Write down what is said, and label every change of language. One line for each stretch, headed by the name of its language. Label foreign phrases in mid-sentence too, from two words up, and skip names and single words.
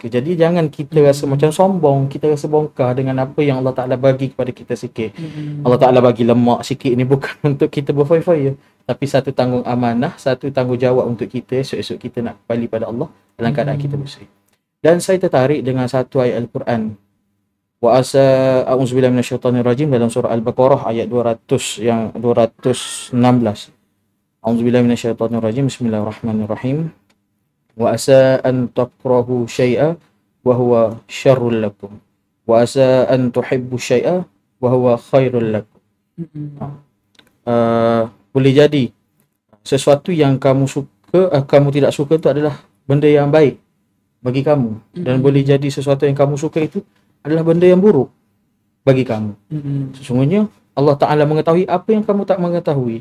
Malay: Jadi jangan kita rasa macam sombong, kita rasa bongkar dengan apa yang Allah Ta'ala bagi kepada kita sikit. Allah Ta'ala bagi lemak sikit ni bukan untuk kita berfoya-foya, tapi satu tanggung amanah, satu tanggungjawab untuk kita. Esok-esok kita nak kembali pada Allah dalam keadaan kita bersih. Dan saya tertarik dengan satu ayat Al-Quran.
Arabic: وعسى أعوذ بالله من الشيطان الرجيم
Malay: dalam surah Al-Baqarah ayat 216.
Arabic: أعوذ بالله من الشيطان الرجيم. بسم الله الرحمن الرحيم. وعسى أن تكرهوا شيئا وهو شر لكم. وعسى أن تحبوا شيئا وهو خير لكم.
Malay: Boleh jadi sesuatu yang kamu suka, kamu tidak suka itu adalah benda yang baik bagi kamu, dan boleh jadi sesuatu yang kamu suka itu adalah benda yang buruk bagi kamu. Sesungguhnya Allah Ta'ala mengetahui apa yang kamu tak mengetahui.